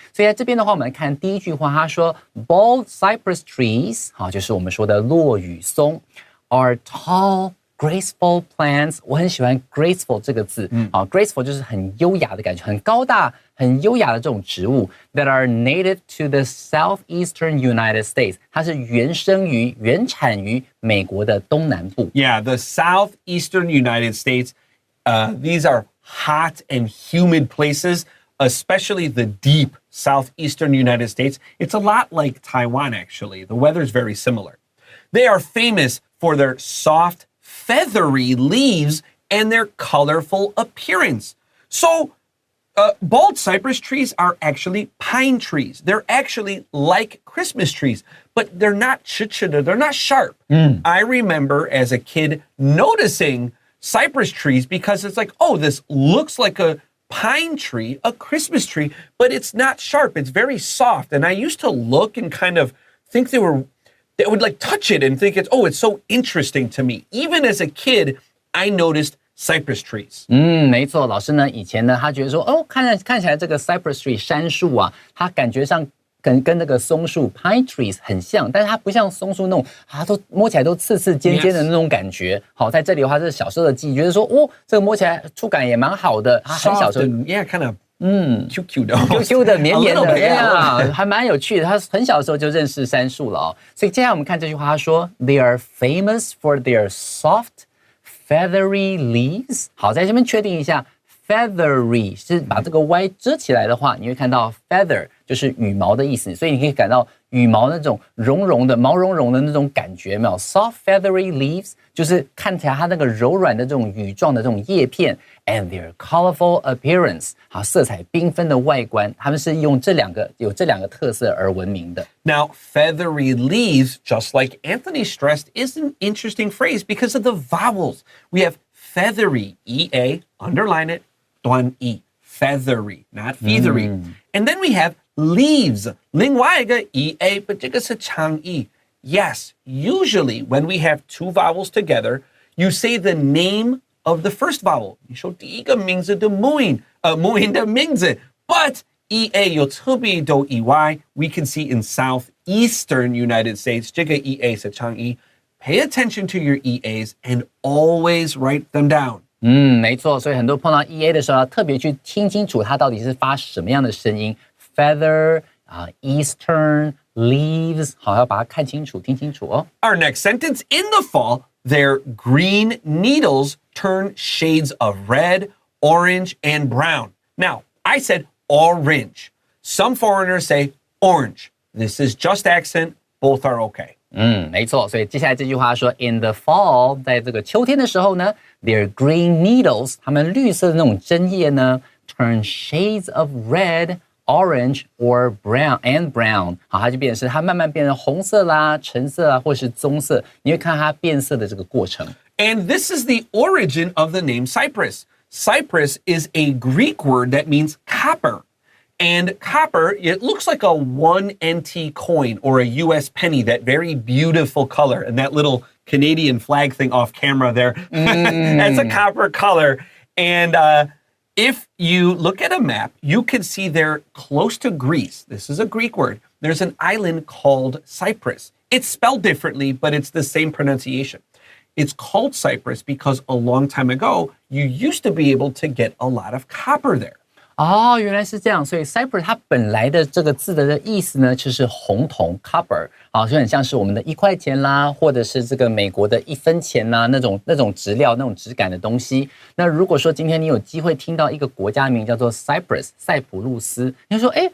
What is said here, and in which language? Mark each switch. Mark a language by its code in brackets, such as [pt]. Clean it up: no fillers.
[zh] 所以在这边的话，我们来看第一句话，他说 [en] bald cypress trees， [zh] 好，就是我们说的落羽松 [en] are tall。graceful plants， [zh] 我很喜欢 graceful 这个字，graceful 就是很优雅的感觉，很高大、很优雅的这种植物 [en] that are native to the southeastern United States， [zh] 它是原产于美国的东南部。 [en] Yeah, the southeastern United States, these are hot and humid places, especially the deep southeastern United States. It's a lot like Taiwan, actually. The weather's very similar. They are famous for their soft, feathery leaves and their colorful appearance. So, bald cypress trees are actually pine trees. They're actually like Christmas trees, but they're not they're not sharp. I remember as a kid noticing cypress trees because it's like, oh, this looks like a pine tree, a Christmas tree, but it's not sharp. It's very soft. And I used to look and kind of think they would like touch it and think it's so interesting to me. Even as a kid, I noticed cypress trees. [zh] 没错，老师呢以前呢他觉得说，看起来这个 cypress tree 杉树啊，它感觉上跟那个松树 pine trees 很像，但是它不像松树那种都摸起来都刺刺尖尖的那种感觉。好，在这里的话，这是小时候的记忆，觉得说，这个摸起来触感也蛮好的。他很小时候 [en] ，yeah, kind of. Q [zh] 的绵绵的，还蛮有趣的。他很小的时候就认识杉树了哦。所以接下来我们看这句话，他说 [en] They are famous for their soft, feathery leaves。 [zh] 好，在这边确定一下 ，feathery 是把这个 y 遮起来的话，你会看到 feather 就是羽毛的意思，所以你可以感到羽毛那种毛茸茸的那种感觉，没有 ？ [en] Soft feathery leaves [zh] 就是看起来它那个柔软的这种羽状的这种叶片。 [en] And their colorful appearance， [zh] 好，色彩缤纷的外观，他们是用有这两个特色而闻名的。 [en] Now, feathery leaves, just like Anthony stressed, is an interesting phrase because of the vowels. We have feathery, E-A, underline it, [zh] 短 E, [en] feathery, not feathery. And then we have leaves, [zh] 另外一个 E-A, [en] but [zh] 这个是长 E. [en] Yes, usually when we have two vowels together, you say the name of the first vowel. [zh] 你说第一个名字的母音的名字 but EA 有特别多意外 [en] we can see in southeastern United States [zh] 这个 EA 是长 E. [en] Pay attention to your EAs and always write them down. [zh] 没错，所以很多碰到 EA 的时候要特别去听清楚它到底是发什么样的声音 [en] feather, eastern, leaves [zh] 好，要把它看清楚听清楚哦。 [en] Our next sentence, in the fall their green needles turn shades of red, orange, and brown. Now, I said orange. Some foreigners say orange. This is just accent. Both are okay. [zh] 没错，所以接下来这句话说 [en] In the fall， [zh] 在这个秋天的时候呢 [en] their green needles， [zh] 它们绿色的那种针叶呢 [en] turn shades of red, orange or brown， [zh] 好，它就变成是它慢慢变成红色啦、橙色啊，或是棕色，你会看它变色的这个过程。 [en] And this is the origin of the name Cyprus. Cyprus is a Greek word that means copper. And copper, it looks like a 1 NT coin or a US penny, that very beautiful color. And that little Canadian flag thing off camera there, that's a copper color. And if you look at a map, you can see they're close to Greece. This is a Greek word. There's an island called Cyprus. It's spelled differently, but it's the same pronunciation. It's called Cyprus because a long time ago, you used to be able to get a lot of copper there. [zh] 哦，原来是这样，所以 Cyprus 它本来的这个字的意思呢，就是红铜 copper， 啊，就很像是我们的1块钱啦，或者是这个美国的1分钱啦，那种质料、那种质感的东西。那如果说今天你有机会听到一个国家名叫做 Cyprus 塞浦路斯，你就说，